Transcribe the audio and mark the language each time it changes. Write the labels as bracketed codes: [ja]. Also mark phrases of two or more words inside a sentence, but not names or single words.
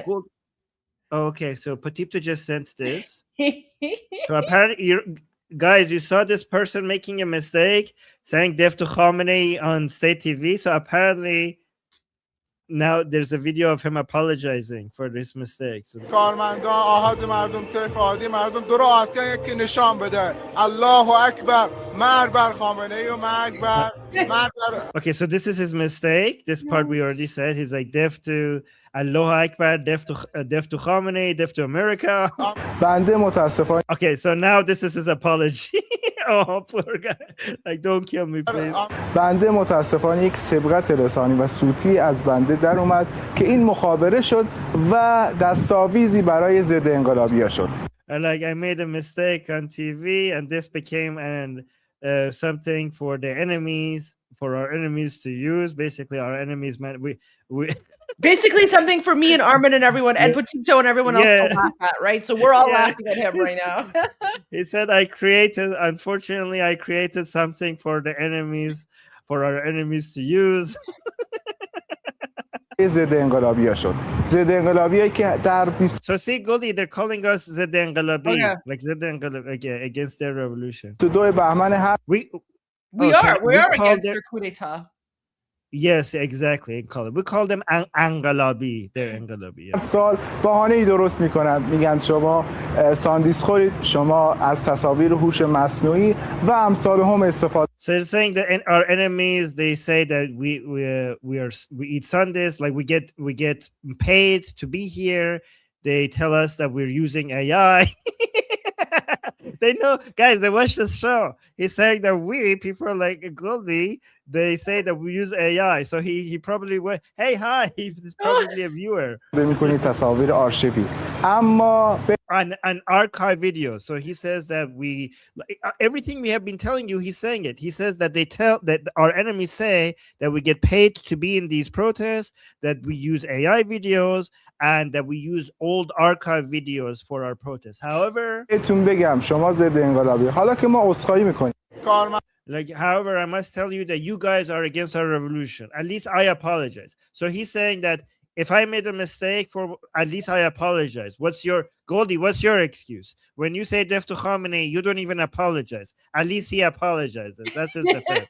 [en] Oh, okay, so Patipto just sent this. So apparently, guys, you saw this person making a mistake, saying Def to Khamenei on state TV. So apparently, now there's a video of him apologizing for this mistake. So [fa] کارمندان آحاد مردم طیف عادی مردم دو راحت کن یکی نشان بده الله اکبر مرگ بر خامنه‌ای و مرگ بر [en] Okay, so this is his mistake. This part we already said. He's like deaf to Allah Akbar, deaf to Khamenei, deaf to America. [fa] بنده متاسفانه [en] Okay, so now this is his apology. Oh, poor guy. Like, don't kill me, please. [fa] بنده متاسفانه یک سبقت لسانی و صوتی از بنده در اومد که این مخابره شد و دستاویزی برای ضد انقلابی‌ها شد. [en] And like, I made a mistake on TV, and this became something for the enemies, for our enemies to use. Basically, our enemies meant we basically something for me and Armin and everyone, and Patipto and everyone else to laugh at, right? So we're all laughing at him right now. He said, unfortunately, I created something for the enemies, for our enemies to use. [fa] ضد انقلابی‌ها شد. ضد انقلابیایی که در [en] So see, Goldie, they're calling us [fa] ضد انقلابی, [en] Okay. like [fa] ضد انقلابی, [en] against their revolution. [fa] 22 بهمن هر [en] We Okay, are we call against their- their coup d'etat. Yes, exactly. We call them انقلابی. They're انقلابی. Yeah. [fa] سال بهانه‌ای درست می‌کنند میگن شما ساندیس خورید، شما از تصاویر هوش مصنوعی و امثال هم استفاده. [en] So they're saying that our enemies, they say that we eat Sundays, like we get paid to be here. They tell us that we're using AI. They know, guys, they watch this show. He's saying that we people like Goldie, they say that we use AI. So he probably went, hey, hi, he's probably a viewer. [fa] می‌کنید تصاویر آرشیوی. اما [en] An archive video. So he says that everything we have been telling you, he's saying it. He says that that our enemies say that we get paid to be in these protests, that we use AI videos, and that we use old archive videos for our protests. However, [fa] بهتون بگم شما ضد انقلابی. حالا که ما عذرخواهی می‌کنیم. [en] however, I must tell you that you guys are against our revolution. At least I apologize. So he's saying that if I made a mistake, at least I apologize. Goldie, what's your excuse? When you say Def to Khamenei, you don't even apologize. At least he apologizes. That's his defense.